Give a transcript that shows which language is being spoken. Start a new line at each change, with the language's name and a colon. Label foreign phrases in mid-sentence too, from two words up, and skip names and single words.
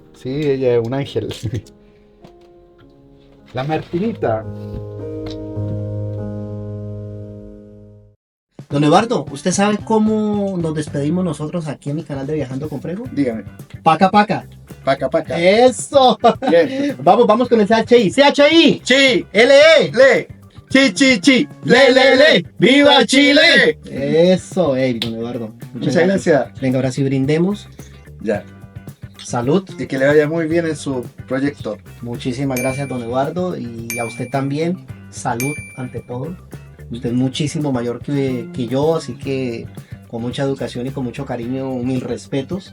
Spanish: sí, ella es un ángel. La Martinita. Don Eduardo, ¿usted sabe cómo nos despedimos nosotros aquí en mi canal de Viajando con Prego? Dígame. Paca, paca. Paca, paca. ¡Eso! Bien. Vamos con el CHI. CHI. Chi, LE. le, chi, chi, chi, le. ¡Viva Chile! Eso, don Eduardo. Muchas gracias. Venga, ahora sí brindemos. Ya. Salud. Y que le vaya muy bien en su proyecto. Muchísimas gracias, don Eduardo. Y a usted también. Salud ante todo. Usted es muchísimo mayor que yo, así que con mucha educación y con mucho cariño, mil respetos.